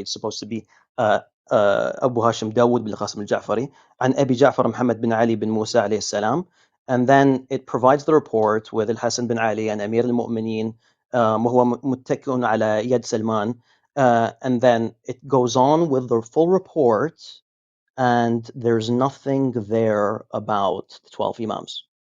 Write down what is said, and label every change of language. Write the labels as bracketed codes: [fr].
[en] It's supposed to be Abu Hashim Dawud bin al-Qasim al-Ja'fari. [ar] عن أبي جعفر محمد بن علي بن موسى عليه السلام. [en] And then it provides the report with Al-Hasan bin Ali and Amir al-Mu'mineen [ar] وهو متكئ على يد سلمان. [en] And then it goes on with the full report, and there's nothing there about the 12 Imams.